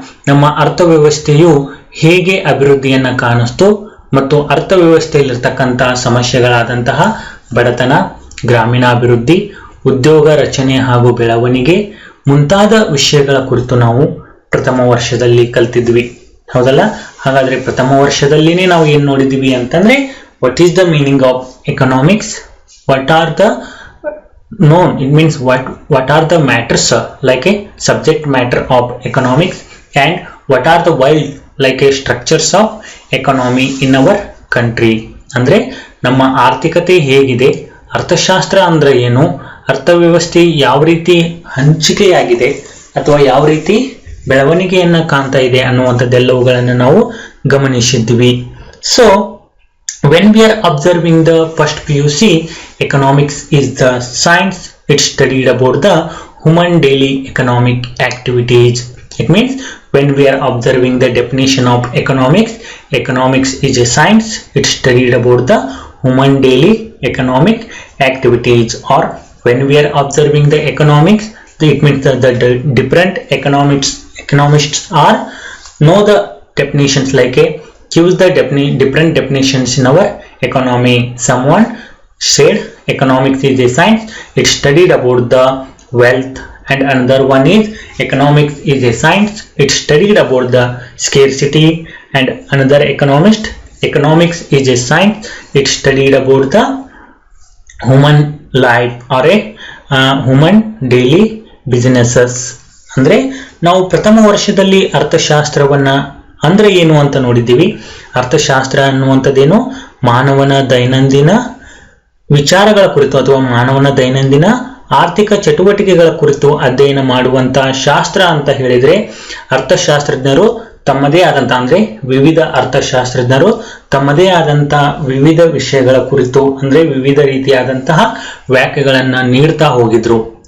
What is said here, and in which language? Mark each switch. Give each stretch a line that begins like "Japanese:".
Kannada: ನಮ್ಮ ಅರ್ಥವ್ಯವಸ್ಥೆಯು ಹೇಗೆ ಅಭಿವೃದ್ಧಿಯನ್ನ ಕಾಣಿಸ್ತು, ಮತ್ತು ಅರ್ಥವ್ಯವಸ್ಥೆಯಲ್ಲಿರ್ತಕ್ಕಂತಹ ಸಮಸ್ಯೆಗಳಾದಂತಹ ಬಡತನ, ಗ್ರಾಮೀಣಾಭಿವೃದ್ಧಿ, ಉದ್ಯೋಗ ರಚನೆ ಹಾಗೂ ಬೆಳವಣಿಗೆ ಮುಂತಾದ ವಿಷಯಗಳ ಕುರಿತು ನಾವು ಪ್ರಥಮ ವರ್ಷದಲ್ಲಿ ಕಲ್ತಿದ್ವಿ, ಹೌದಲ್ಲ. ಹಾಗಾದ್ರೆ ಪ್ರಥಮ ವರ್ಷದಲ್ಲಿನೇ ನಾವು ಏನ್ ನೋಡಿದ್ವಿ ಅಂತಂದ್ರೆ,
English: What is the meaning of economics, what are the known, it means what are the matters like a subject matter of economics, and what are the wild like a structures of economy in our country.
Kannada: ಅಂದ್ರೆ ನಮ್ಮ ಆರ್ಥಿಕತೆ ಹೇಗಿದೆ, ಅರ್ಥಶಾಸ್ತ್ರ ಅಂದ್ರೆ ಏನು, ಅರ್ಥವ್ಯವಸ್ಥೆ ಯಾವ ರೀತಿ ಹಂಚಿಕೆಯಾಗಿದೆ ಅಥವಾ ಯಾವ ರೀತಿ ಬೆಳವಣಿಗೆಯನ್ನ ಕಾಣ್ತಾ ಇದೆ ಅನ್ನುವಂಥದ್ದೆಲ್ಲವುಗಳನ್ನು ನಾವು ಗಮನಿಸಿದ್ವಿ.
English: So when we are observing the first PUC, economics is the science, it studied about the human daily economic activities. It means when we are observing the definition of economics, economics is a science, it studied about the human daily economic activities. Or when we are observing the economics, it means the different economists are know the definitions like a gives the different definitions in our economy. Someone said economics is a science, it studied about the wealth, and another one is economics is a science. It studied about the scarcity, and another economics is a science. It studied about the human life or a human daily businesses.
Kannada: ಅಂದ್ರೆ ನಾವು ಪ್ರಥಮ ವರ್ಷದಲ್ಲಿ ಅರ್ಥಶಾಸ್ತ್ರವನ್ನ ಅಂದ್ರೆ ಏನು ಅಂತ ನೋಡಿದ್ದೀವಿ. ಅರ್ಥಶಾಸ್ತ್ರ ಅನ್ನುವಂಥದ್ದೇನು ಮಾನವನ ದೈನಂದಿನ ವಿಚಾರಗಳ ಕುರಿತು ಅಥವಾ ಮಾನವನ ದೈನಂದಿನ ಆರ್ಥಿಕ ಚಟುವಟಿಕೆಗಳ ಕುರಿತು ಅಧ್ಯಯನ ಮಾಡುವಂತಹ ಶಾಸ್ತ್ರ ಅಂತ ಹೇಳಿದ್ರೆ ಅರ್ಥಶಾಸ್ತ್ರಜ್ಞರು ತಮ್ಮದೇ ಆದಂತ ಅಂದ್ರೆ ವಿವಿಧ ಅರ್ಥಶಾಸ್ತ್ರಜ್ಞರು ತಮ್ಮದೇ ಆದಂತ ವಿವಿಧ ವಿಷಯಗಳ ಕುರಿತು ಅಂದ್ರೆ ವಿವಿಧ ರೀತಿಯಾದಂತಹ ವ್ಯಾಖ್ಯೆಗಳನ್ನ ನೀಡ್ತಾ ಹೋಗಿದ್ರು.